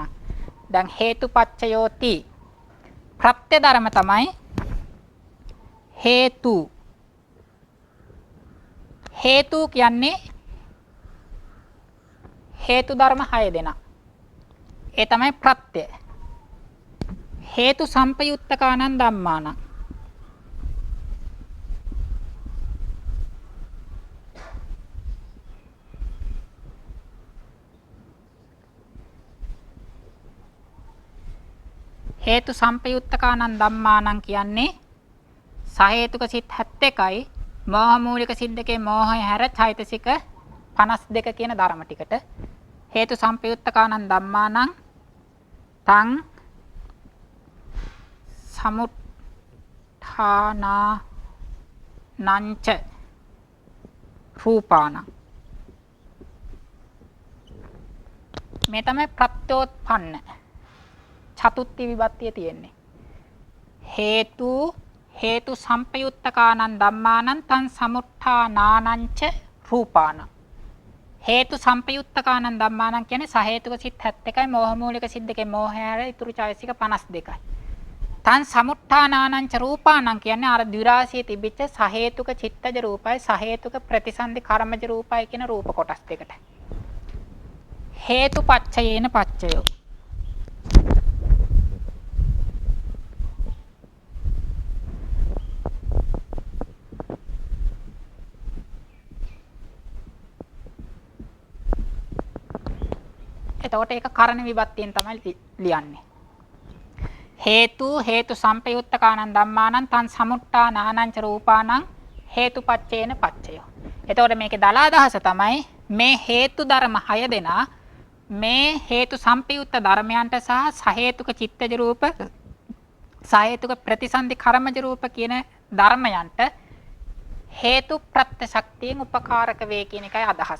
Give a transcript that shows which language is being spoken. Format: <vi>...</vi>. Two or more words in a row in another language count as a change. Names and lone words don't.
<si>දැන් හේතුපච්චයෝති ප්‍රත්‍ය ධර්ම තමයි හේතු. හේතු කියන්නේ හේතු ධර්ම 6 දෙනා. ඒ තමයි ප්‍රත්‍ය.</si> <pi>හේතු සම්පයුත්තකානං ධම්මානං. හේතු සම්පයුත්තකානං ධම්මානං</pi> <si>කියන්නේ සහේතුක සිත් 71යි මෝහ මූලික සිත් දෙකේ මෝහය හැර චෛතසික 52 කියන ධර්ම ටිකට</si> <pi>හේතු සම්පයුත්තකානං ධම්මානං තං සමුත්ථානා නංච රූපානං.</pi> <si>මේ තමයි ප්‍රත්‍යෝත්පන්න චතුත්ථි විභක්තිය තියෙන්නේ.</si> <pi>හේතු සම්පයුත්තකානං ධම්මානං තං සමුත්ථානානංච රූපානං. හේතු සම්පයුත්තකානං ධම්මානං</pi> <si>කියන්නේ සහේතුක සිත් 71යි මෝහ මූලික සිත් දෙකේ මෝහය හැර ඉතුරු චෛතසික 52යි.</si> <pi>තං සමුත්ථානානංච රූපානං</pi> <si>කියන්නේ අර ද්විරාශියේ තිබිච්ච සහේතුක චිත්තජ රූපයි සහේතුක ප්‍රතිසන්දි කර්මජ රූපයි කියන රූප කොටස් දෙකට.</si> <pi>හේතුපච්චයේන පච්චයෝ.</pi> <si>එතකොට ඒක කරණ විභක්තියෙන් තමයි ලියන්නේ.</si> <pi>හේතු සම්පයුත්තකානං ධම්මානං තං සමුත්ථානානං ච රූපානං හේතුපච්චේන පච්චයෝ.</pi> <si>එතකොට මේකේ දල අදහස තමයි මේ හේතු ධර්ම 6 දෙනා මේ හේතු සම්පයුත්ත ධර්මයන්ට සහ සහේතුක චිත්තජ රූප සහේතුක ප්‍රතිසන්දි කර්මජ රූප කියන ධර්මයන්ට හේතු ප්‍රත්‍ය ශක්තියෙන් උපකාරක වේ කියන එකයි අදහස.</si>